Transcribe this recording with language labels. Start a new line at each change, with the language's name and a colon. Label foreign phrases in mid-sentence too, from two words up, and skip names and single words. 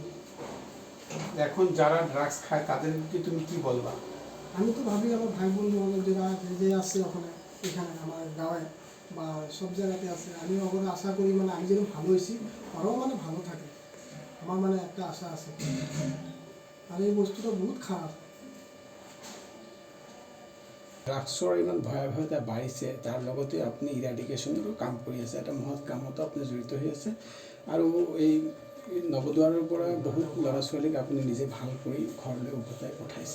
Bangla: এখন যারা ড্রাগস খায় তাদেরকে তুমি কি বলবা? আমি তো ভাবি আমার ভাই বন্ধু আমার যারা যে আছে ওখানে, এখানে আমার গাঁয়ে বা সব জায়গাতে আছে, আমি ওখানে আশা করি মানে আমি যেরকম ভালো হয়েছি ওরাও মানে ভালো থাকে। আমার মানে একটা আশা আছে। আর এই বস্তুটা বহুত খারাপ।
Assamese: ড্ৰাগছৰ ইমান ভয়াৱহতা বাঢ়িছে, তাৰ লগতে আপুনি ইৰাডিকেশ্যনৰো কাম কৰি আছে, এটা মহৎ কামতো আপুনি জড়িত হৈ আছে। আৰু এই নৱদ্বাৰৰ পৰা বহুত ল'ৰা ছোৱালীক আপুনি নিজে ভাল কৰি ঘৰলৈ উভতাই পঠাইছে।